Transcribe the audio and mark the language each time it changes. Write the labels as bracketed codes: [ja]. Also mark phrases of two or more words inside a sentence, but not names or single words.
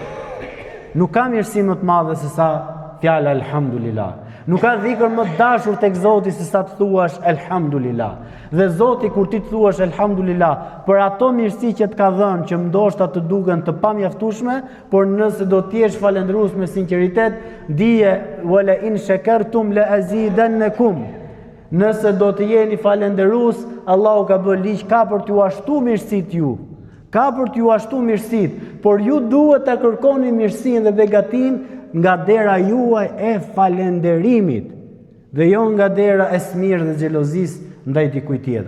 [sq] Nuk ka mirësi më të madhe se sa fjala elhamdulillah. Nuk ka dhikër më dashur tek Zoti se sa të thuash elhamdulillah. Dhe Zoti kur ti të thuash elhamdulillah për ato mirësi që të ka dhënë, që ndoshta të duken të pamjaftueshme, por nëse do të jesh falendërues me sinqeritet, dije [ar] ولئن شكرتم لأزيدنكم. [sq] Nëse do të jeni falendërues, Allahu ka bërë ligj ka për t'ju ashtu mirësitë ju. Ka për t'ju ashtu mirësitë, por ju duhet ta kërkoni mirësinë dhe begatinë nga dera juaj e falenderimit dhe jo nga dera e smirë dhe xhelozisë ndaj dikujt tjetër.